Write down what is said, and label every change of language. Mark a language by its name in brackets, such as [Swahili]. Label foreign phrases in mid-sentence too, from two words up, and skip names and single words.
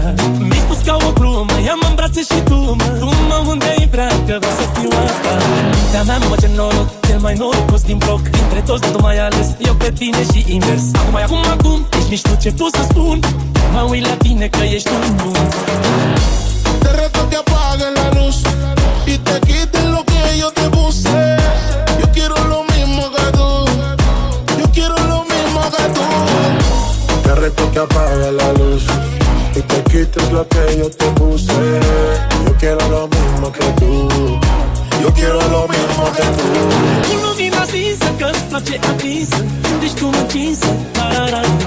[Romanian] Mi-ai spus ca o glumă, ia-mă în brațe și tu mă unde-i vrea că vreau să fiu a ta. De-a mea mă ce noroc, cel mai norocos din bloc. Dintre toți tu m-ai ales, eu pe tine și invers. Acum, ești mișto ce pot să spun. Mă uit la tine că ești un bun. [Spanish] Te reto que apagues la luz y te quites lo que yo te puse. Yo quiero lo mismo que tú. Yo quiero lo mismo que tú. Te reto que apagues la luz y te quites lo que yo te puse. Yo quiero lo mismo que tú. Yo quiero lo mismo que tú. [Romanian] Cu lumina stinsă, că-ți place aprinsă, ești tu încinsă, la-la-la-la.